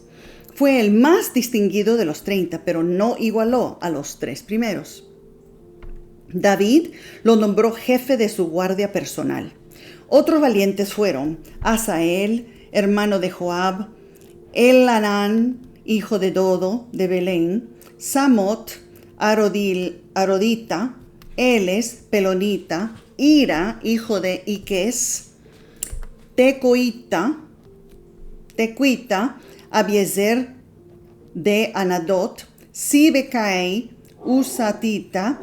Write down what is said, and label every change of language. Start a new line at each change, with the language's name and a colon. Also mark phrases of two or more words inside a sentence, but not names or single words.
Spanish: Fue el más distinguido de los 30, pero no igualó a los 3 primeros. David lo nombró jefe de su guardia personal. Otros valientes fueron Asael, hermano de Joab, Elhanán, hijo de Dodo, de Belén, Samot, Arodita, Eles, Pelonita, Ira, hijo de Iques, Tecuita, Abiezer de Anadot, Sibekai, Usatita,